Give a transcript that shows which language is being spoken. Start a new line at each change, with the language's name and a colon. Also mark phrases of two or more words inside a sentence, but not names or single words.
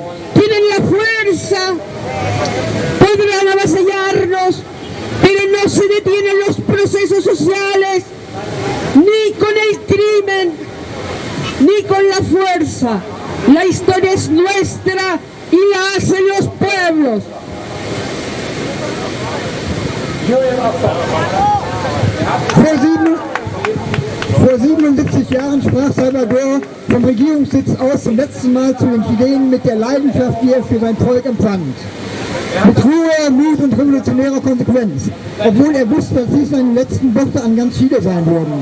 Spanish: Tienen la fuerza, podrán avasallarnos, pero no se detienen los procesos sociales, ni con el crimen, ni con la fuerza. La historia es nuestra y la hacen los pueblos.
German: Vor 77 Jahren sprach Salvador vom Regierungssitz aus zum letzten Mal zu den Chilenen mit der Leidenschaft, die er für sein Volk empfand. Mit Ruhe, Mut und revolutionärer Konsequenz, obwohl er wusste, dass dies seine letzten Worte an ganz Chile sein würden.